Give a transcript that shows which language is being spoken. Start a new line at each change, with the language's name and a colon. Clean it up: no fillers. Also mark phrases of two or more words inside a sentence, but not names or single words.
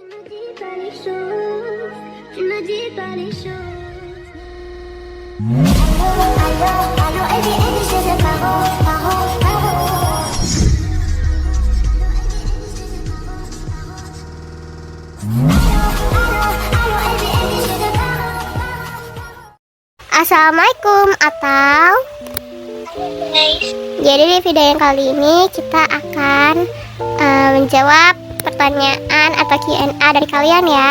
French: dis pas les choses, tu me dis pas les choses. Allô, Eddie, je sais parole, parole, parole.
Indonesian: Assalamualaikum atau Guys, jadi di video yang kali ini kita akan menjawab pertanyaan atau Q&A dari kalian ya.